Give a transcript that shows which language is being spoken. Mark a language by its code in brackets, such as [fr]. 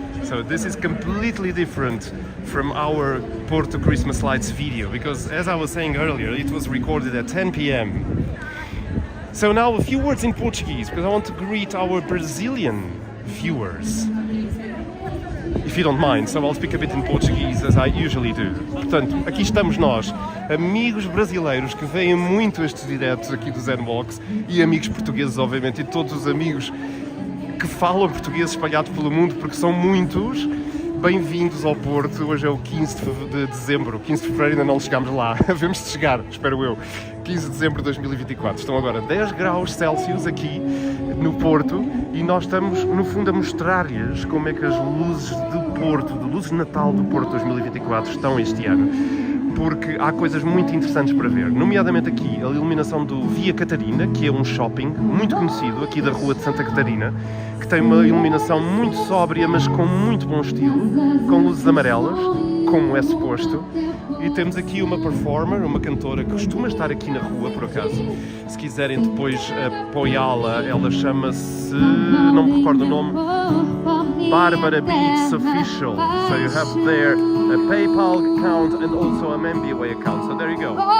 [en] So this is completely different from our Porto Christmas lights video, because as I was saying earlier, it was recorded at 10 p.m. So now a few words in Portuguese, because I want to greet our Brazilian viewers, if you don't mind, so I'll speak a bit in Portuguese as I usually do. [pt] Portanto, aqui estamos nós, amigos brasileiros que veem muito estes diretos aqui do Zen Walks e amigos portugueses, obviamente, e todos os amigos que falam português espalhados pelo mundo, porque são muitos. Bem-vindos ao Porto. Hoje é o 15 de dezembro, 15 de fevereiro ainda não chegámos lá, havemos de chegar, espero eu, 15 de dezembro de 2024. Estão agora 10 graus Celsius aqui no Porto e nós estamos no fundo a mostrar-lhes como é que as luzes do Porto, de Luzes de Natal do Porto 2024 estão este ano, porque há coisas muito interessantes para ver, nomeadamente aqui a iluminação do Via Catarina, que é um shopping muito conhecido aqui da Rua de Santa Catarina, que tem uma iluminação muito sóbria, mas com muito bom estilo, com luzes amarelas, como é suposto. E temos aqui uma performer, uma cantora que costuma estar aqui na rua, por acaso. Se quiserem depois apoiá-la, ela chama-se... não me recordo o nome. Barbara Beats Official. [en] So you have there a PayPal account and also a MBWay account. So there you go.